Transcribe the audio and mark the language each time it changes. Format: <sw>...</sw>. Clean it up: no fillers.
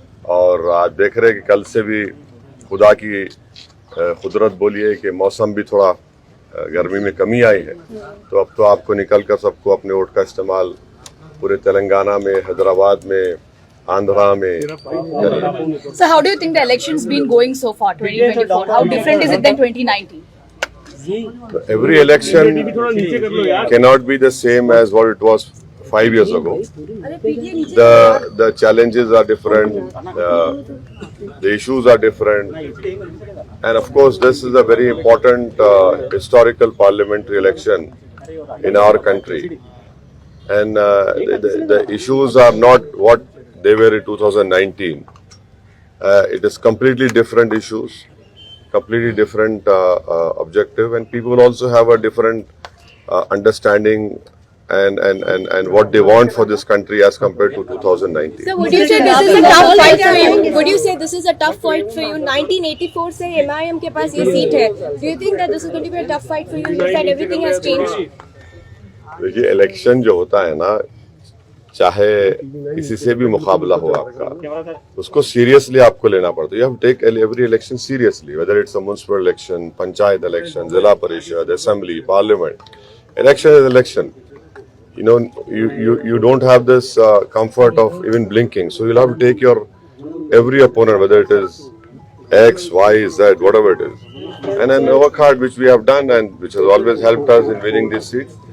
<hi>और आज देख रहे हैं कि कल से भी खुदा की कुदरत बोलिए कि मौसम भी थोड़ा गर्मी में कमी आई है, तो अब तो आपको निकलकर सबको अपने वोट का इस्तेमाल पूरे तेलंगाना में, हैदराबाद में, आंध्रा में।</hi> <en>So how do you think the election's been going so far, 2024? How different is it than 2019? Every election cannot be the same as what it was 5 years ago. The challenges are different, the issues are different, and of course this is a very important historical parliamentary election in our country, and the issues are not what they were in 2019. It is completely different issues, completely different objective, and people also have a different understanding and what they want for this country as compared to 2019. So would you say this is a tough fight for you? Would you say this is a tough fight for you?</en> <hi>1984 से MIM के पास ये seat है.</hi> <en>Do you think that this is going to be a tough fight for you? You said everything has changed.</en> <hi>देखिए, election जो होता है ना, चाहे किसी से भी मुकाबला हो आपका, उसको सीरियसली आपको लेना पड़ता है।</hi> <en>You have to take every election seriously, whether it's a municipal election, panchayat election, zila parishad, assembly, parliament. Election is election. You know, you don't have this comfort of even blinking, so you'll have to take your every opponent, whether it is X, Y, Z, whatever it is, and then work hard, which we have done and which has always helped us in winning this seat.</en>